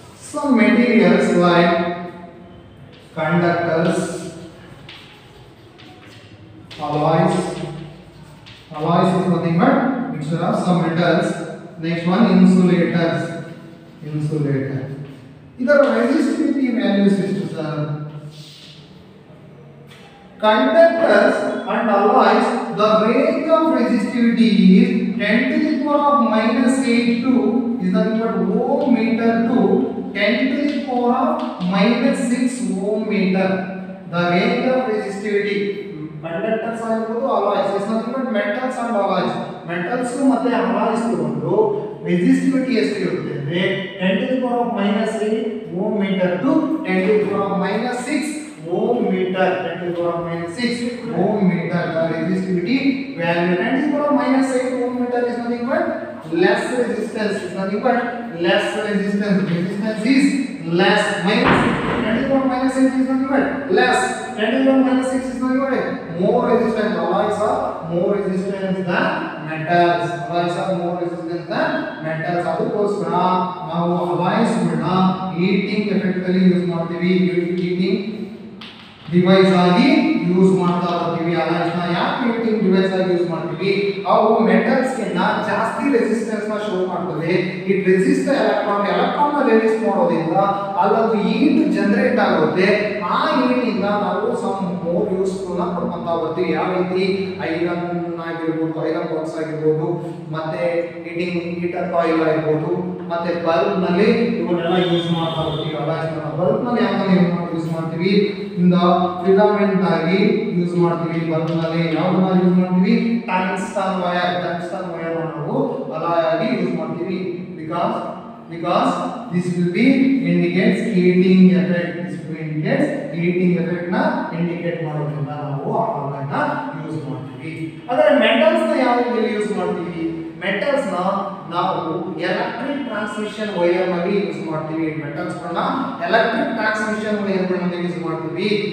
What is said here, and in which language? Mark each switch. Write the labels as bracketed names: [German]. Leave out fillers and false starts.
[English] Some materials like conductors, alloys is nothing but mixture of some metals. Next one insulators, insulator. [Kannada] ಇದರ resistivity values ಎಷ್ಟು sir? [English] Conductors and alloys the range of resistivity is 10 to the power of minus 8 to is nothing but ohm meter to 10 to the power of minus 6 ohm meter. The range of resistivity conductors [Kannada] ಆಗಿರಬಹುದು [English] alloys is nothing but metals and alloys. [Kannada] metals ಮತ್ತೆ alloys ತಗೊಂಡು resistivity ಎಷ್ಟು ಇರುತ್ತೆ ಅಂದ್ರೆ [English] 10 to the power of minus 8 ohm meter [Kannada] to 10 to the power of minus 6 ohm meter. [English] 10 to the power of minus 6 ohm meter the resistivity value. 10 to the power of minus 8 ohm meter is nothing but less resistance is nothing but less resistance. Resistance is less. Minus 10 to the power of minus 8 is nothing but less. 10 to the power of minus 6 is nothing but more resistance. Alloys are more resistant than metals. Alloys are more resistant than metals. [Kannada] ಅದಕ್ಕೋಸ್ಕರ ನಾವು alloys ಗಳನ್ನ heating effect ಅಲ್ಲಿ use ಮಾಡ್ತೀವಿ. heating device ಆಗಿ use ಮಾಡ್ತಾ ಇರ್ತೀವಿ. alloys ನ ಯಾಕೆ heating ಡಿವೈಸ್ ಆಗಿ ಯೂಸ್ ಮಾಡ್ತೀವಿ? ಅವು ಮೆಟಲ್ಸ್ ಗೆ ಜಾಸ್ತಿ ರೆಸಿಸ್ಟೆನ್ಸ್ ನ ಶೋ ಮಾಡ್ತವೆ. ಇಟ್ ರೆಸಿಸ್ಟ್ ಎಲೆಕ್ಟ್ರಾನ್ ನ ರೆಸಿಸ್ಟ್ ಮಾಡೋದ್ರಿಂದ ಅಲ್ಲದು ಹೀಟ್ ಜನರೇಟ್ ಆಗುತ್ತೆ. ಆ ಹೀಟ್ ಇಂದ ನಾವು [English] some more useful [Kannada] ನ ಪಡ್ಕೊಂತ ಬರ್ತೀವಿ. ಯಾವ ರೀತಿ ಐರನ್ ಆಗಿರ್ಬೋದು, ಐರನ್ ಬಾಕ್ಸ್ ಆಗಿರ್ಬೋದು, ಮತ್ತೆ ಹೀಟರ್ ಕಾಯಿಲ್ ಆಗಿರ್ಬೋದು, ಮತ್ತೆ ಬಲ್ಬ್ ನಲ್ಲಿ ಇವನ್ನೆಲ್ಲ ಯೂಸ್ ಮಾಡ್ತಾ ಬರ್ತೀವಿ. ಬಲ್ಬ್ ನಲ್ಲಿ ಯಾವ್ದನ್ನ ಯೂಸ್ ಮಾಡ್ತೀವಿ? ಇಂದ ಫಿಲಮೆಂಟ್ ಆಗಿ ಯೂಸ್ ಮಾಡ್ತೀವಿ. ಬಲ್ಬ್ ನಲ್ಲಿ ಯಾವ್ದನ್ನ ಯೂಸ್ ಮಾಡ್ತೀವಿ? ಟಂಗ್ಸ್ಟನ್ ವೈರ್ ನಾವು ಅಲಾಯ್ ಆಗಿ ಯೂಸ್ ಮಾಡ್ತೀವಿ. [English] because this will be indicates heating effect. This will indicates heating effect [Kannada] ನ ಇಂಡಿಕೇಟ್ ಮಾಡೋದ್ರಿಂದ ನಾವು ಅಲಾಯ್ ನ ಯೂಸ್ ಮಾಡ್ತೀವಿ. ಆದರೆ ಮೆಟಲ್ಸ್ ನ ಯಾವ ರೀತಿ ಯೂಸ್ ಮಾಡ್ತೀವಿ? ಮೆಟಲ್ಸ್ ನ ನಾವು ಎಲೆಕ್ಟ್ರಿಕ್ ಟ್ರಾನ್ಸ್ಮಿಷನ್ ವೈರ್ ನಲ್ಲಿ ಯೂಸ್ ಮಾಡ್ತೀವಿ. ಮೆಟಲ್ಸ್ ಗಳನ್ನ ಎಲೆಕ್ಟ್ರಿಕ್ ಟ್ರಾನ್ಸ್ಮಿಷನ್ ವೈರ್ ಗಳಲ್ಲಿ ಯೂಸ್ ಮಾಡ್ತೀವಿ.